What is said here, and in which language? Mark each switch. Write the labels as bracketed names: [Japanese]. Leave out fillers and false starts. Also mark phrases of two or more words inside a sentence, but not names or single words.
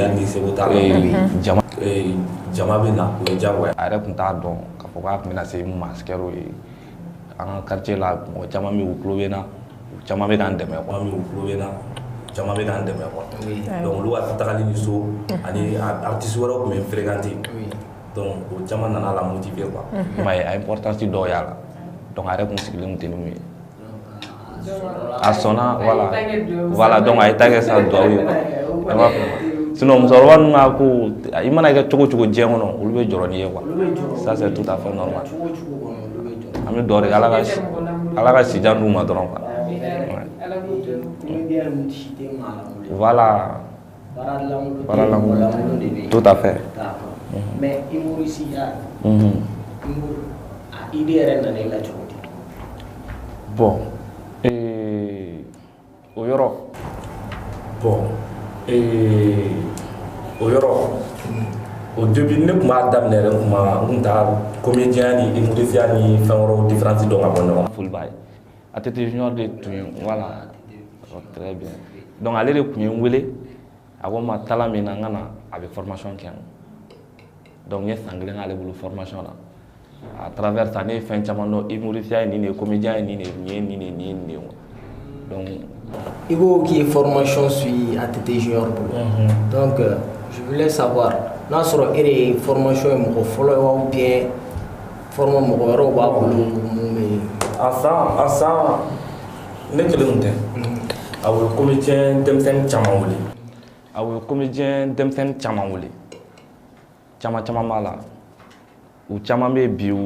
[Bambara] jama bɛ na o ye diyagoya a yɛrɛ tun t'a dɔn k'a fɔ k'a tun bɛna se masikɛriw ye an ka quartier la mɔgɔ caman bɛ yen u tulo bɛ n na u caman bɛ k'an dɛmɛ quoi caman bɛ k'an dɛmɛ [French] quoi donc [Bambara] olu ka tagali ni so ani artiste wɛrɛw tun bɛ n [French] fréquenter donc [Bambara] o caman nana la [French] motiver quoi [Bambara] i m'a ye a importance dɔw y'a la donc a yɛrɛ tun sigilen tun tɛ ni mun ye a sɔnna [French] voilà donc [Bambara] a ye ta kɛ sa duwawu ye [French] quoi sinon [Bambara] musokɔrɔba ninnu ka ko i mana kɛ cogo cogo diɲɛ kɔnɔ olu bɛ jɔrɔ n'i ye [French] quoi ça c'est tout à fait normal [Bambara] an bɛ duwawu de kɛ ala ka sijan d'u ma dɔrɔn [French] quoi voilà tout à fait mais humoriste [Bambara] ya idée yɛrɛ nana i la cogo di bon o yɔrɔ o depuis ne tun b'a daminɛ yɛrɛ n tun t'a comédien ni humoriste ni fɛn wɛrɛw différence dɔn ka bɔ ɲɔgɔn na foli b'a ye ATT Junior de tun ye [French] voilà très bien donc [Bambara] ale de tun ye n wele a ko n ma tala min na n ka na a bɛ formation kɛ donc n ye san kelen k'ale bolo formation na [French] à travers ça [Bambara] ne ye fɛn caman dɔn humoriste ye nin de ye comédien ye nin de ye nin ye nin de ye nin de ye donc [French] il faut qu'il y ait formation sur ATT Junior donc je voulais savoir [Bambara] n'a sɔrɔ e de ye formation ye mɔgɔ fɔlɔ ye [French] ou bien former [Bambara] mɔgɔ wɛrɛw b'a bolo mun bɛ a san ne kelen tɛ a bɛ comédien denmisɛnnin caman wele a bɛ comédien denmisɛnnin caman wele caman b'a la u caman bɛ bi u